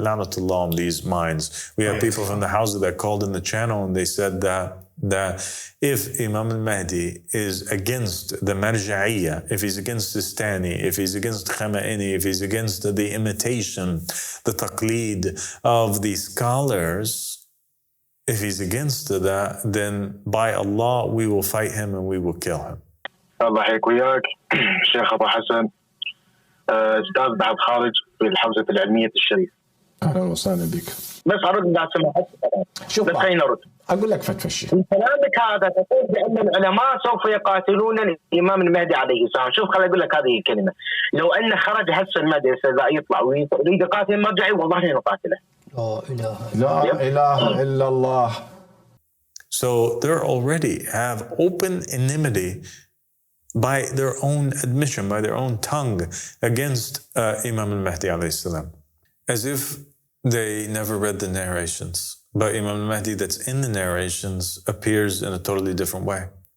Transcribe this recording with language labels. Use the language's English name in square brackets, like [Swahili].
[English] La'natullah on these minds. We have people from the house that called in the channel and they said that if Imam al-Mahdi is against the Marja'iyya, if he's against Sistani, if he's against Khamenei, if he's against the imitation, the taqleed of the scholars, if he's against that, then by Allah, we will fight him and we will kill him. [Arabic] الله يحييك وياك شيخ أبو حسن أستاذ بعد خارج في الحوزة العلمية الشريف. أهلا وسهلا بك. بس أرد بعد سماحتك. شوف بس خليني أرد. أقول لك فتفشي. من كلامك هذا تقول بأن العلماء سوف يقاتلون الإمام المهدي عليه السلام. شوف خليني أقول لك هذه الكلمة. لو أن خرج هسه المهدي يطلع ويريد يقاتل المرجعي والله لا نقاتله. لا إله إلا الله. [English] So they already have open enmity by their own admission, by their own tongue, against Imam al-Mahdi alayhi salam, as if they never read the narrations. But Imam al-Mahdi that's in the narrations appears in a totally different way.